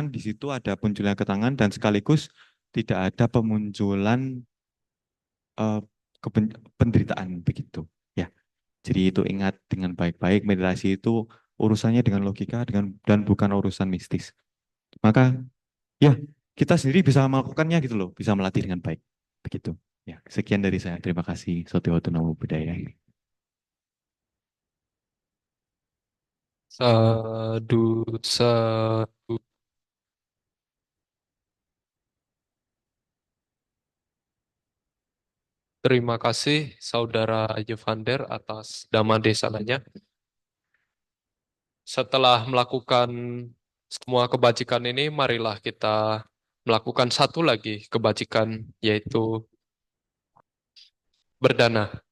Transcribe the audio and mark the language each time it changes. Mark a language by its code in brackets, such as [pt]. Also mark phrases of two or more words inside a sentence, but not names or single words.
[id] Di situ ada munculnya ketenangan dan sekaligus tidak ada pemunculan eh, penderitaan begitu. Ya, jadi itu ingat dengan baik-baik, meditasi itu urusannya dengan logika dan bukan urusan mistis. Maka ya kita sendiri bisa melakukannya gitu loh, bisa melatih dengan baik. Begitu. Ya, sekian dari saya. Terima kasih. [pi] Sotiwoto Namo Buddhaya. Sadu, sadu. [id] Terima kasih Saudara Yevander atas dhamma desananya. Setelah melakukan semua kebajikan ini, marilah kita melakukan satu lagi kebajikan, yaitu berdana.